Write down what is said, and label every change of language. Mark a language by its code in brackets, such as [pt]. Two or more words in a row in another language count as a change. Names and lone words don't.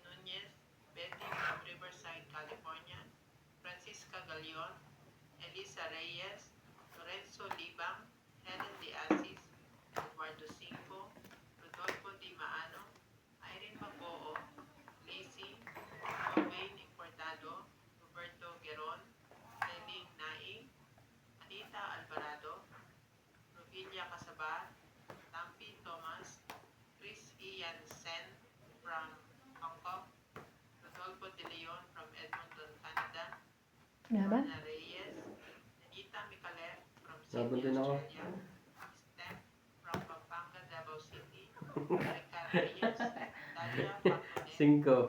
[en] Nunez, Betty from Riverside, California, Francisca Galion, Elisa Reyes, Lorenzo Libang, Helen De Asis, Eduardo Cinco, Rodolfo Di Maano, Irene Maboo, Lacey, Wayne Importado, Roberto Geron, Celine Naing, Anita Alvarado, Rovilia Casaba, Tampi Thomas, Chris Ian Sen from Hong Kong, Rodolfo De Leon from Edmonton, Canada, [tl] Nga ba? [en] Ana Reyes, Anita Micalev from [tl] Sabon [en] Sydney, [tl] din ako. [en] Australia, Steph from Pampanga, Davao City, Erica Reyes, Dalia Pacunet,